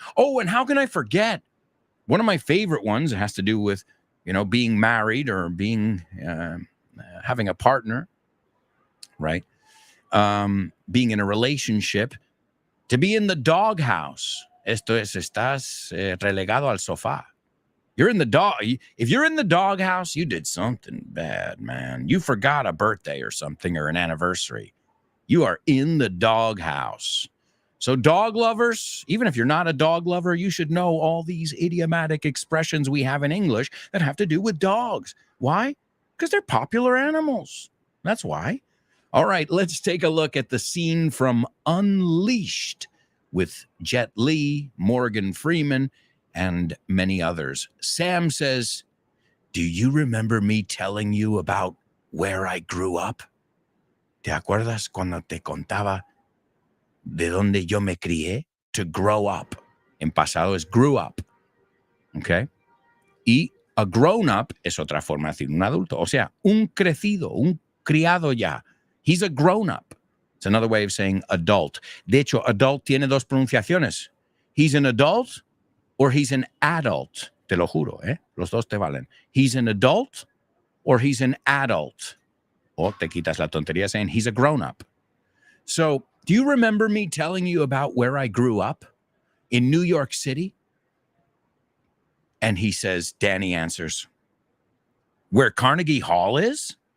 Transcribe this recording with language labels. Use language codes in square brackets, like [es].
[en] Oh, and how can I forget? One of my favorite ones has to do with, being married or being, having a partner, right? Being in a relationship. To be in the doghouse. [es] Esto es, estás relegado al sofá. [en] If you're in the doghouse, you did something bad, man. You forgot a birthday or something or an anniversary. You are in the doghouse. So dog lovers, even if you're not a dog lover, you should know all these idiomatic expressions we have in English that have to do with dogs. Why? Because they're popular animals. That's why. All right, let's take a look at the scene from Unleashed with Jet Li, Morgan Freeman, and many others. Sam says, do you remember me telling you about where I grew up? [es] ¿Te acuerdas cuando te contaba de donde yo me crié? [en] To grow up. [es] En pasado es grew up. Okay? Y a grown up es otra forma de decir un adulto. O sea, un crecido, un criado ya. [en] He's a grown up. It's another way of saying adult. [es] De hecho, adult tiene dos pronunciaciones. [en] He's an adult or he's an adult. [es] Te lo juro, ¿eh? Los dos te valen. [en] He's an adult or he's an adult. [es] O te quitas la tontería [en] saying he's a grown-up. So, do you remember me telling you about where I grew up? In New York City? And he says, Danny answers, where Carnegie Hall is?